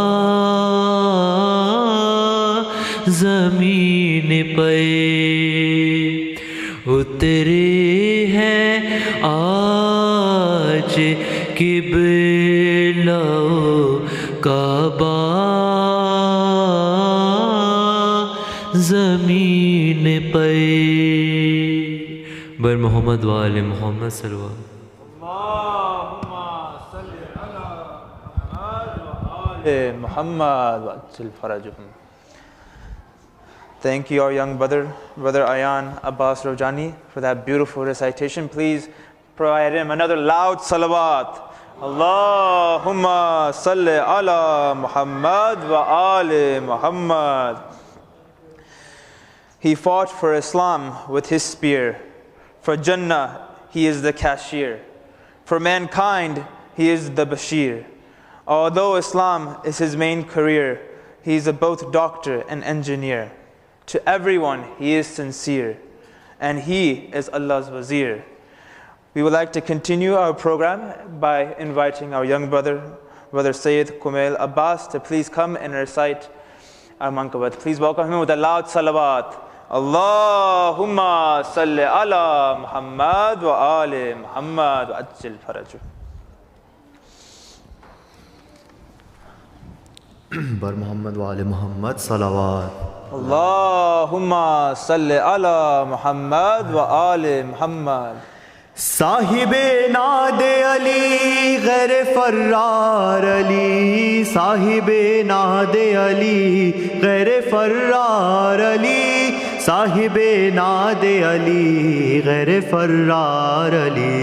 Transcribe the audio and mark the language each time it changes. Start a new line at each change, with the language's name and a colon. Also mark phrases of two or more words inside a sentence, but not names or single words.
Urdu: زمین پہ، اترے ہیں آج قبلہ کعبہ زمین پہ،
Persian: بر محمد وآل محمد
Arabic: صلی اللہ علیہ وسلم۔ محمد وعجل فرجهم.
English: Thank you, our young brother Ayan Abbas Rojani, for that beautiful recitation. Please provide him another loud salawat.
Arabic: اللهم صل على محمد وآل محمد.
English: He fought for Islam with his spear. For Jannah, he is the cashier. For mankind, he is the Bashir. Although Islam is his main career, he is both doctor and engineer. To everyone, he is sincere, and he is Allah's wazir. We would like to continue our program by inviting our young brother Syed Amjad Shah, to please come and recite our Manqabat. Please welcome him with a loud salawat.
Arabic: اللهم صل على محمد وآل محمد وعجل فرجه.
Persian: بر محمد و آل محمد صلوات.
Arabic: اللهم صل على محمد وآل محمد.
Urdu: صاحب ناد علی غیر فرار علی، صاحب ناد علی غیر فرار علی، صاحب ناد علی غیر فرار علی.